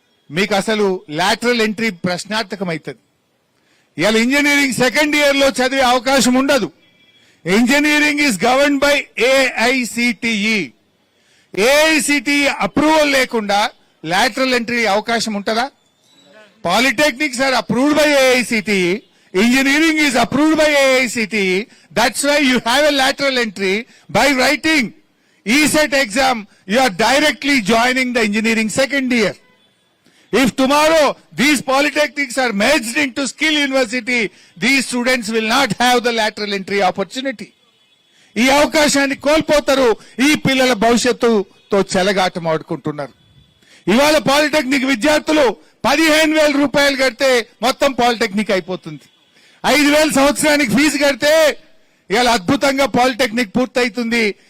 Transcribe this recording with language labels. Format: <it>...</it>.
<te>మీకు అసలు lateral entry ప్రశ్నార్థకమవుతుంది. ఇవాళ ఇంజనీరింగ్ సెకండ్ ఇయర్ లో చదివే అవకాశం ఉండదు.</te> <en>Engineering is govern by AICTE.</en> <te>AICTE approval లేకుండా లాటరల్ ఎంట్రీ అవకాశం ఉంటుందా?</te> <en>Polytechnics are approved by AICTE. Engineering is approved by AICTE. That's why you have a lateral entry. By writing ESET exam, you are directly joining the engineering second year. If tomorrow these polytechnics are merged into skill university, these students will not have the lateral entry opportunity.</en> <te>ఈ అవకాశాన్ని కోల్పోతారు. ఈ పిల్లల భవిష్యత్తుతో చెలగాటం ఆడుకుంటున్నారు. ఇవాళ polytechnic విద్యార్థులు 15,000 రూపాయలు కడితే మొత్తం పాలిటెక్నిక్ అయిపోతుంది. 5,000 సంవత్సరానికి ఫీజు కడితే ఇవాళ అద్భుతంగా పాలిటెక్నిక్ పూర్తయితుంది.</te>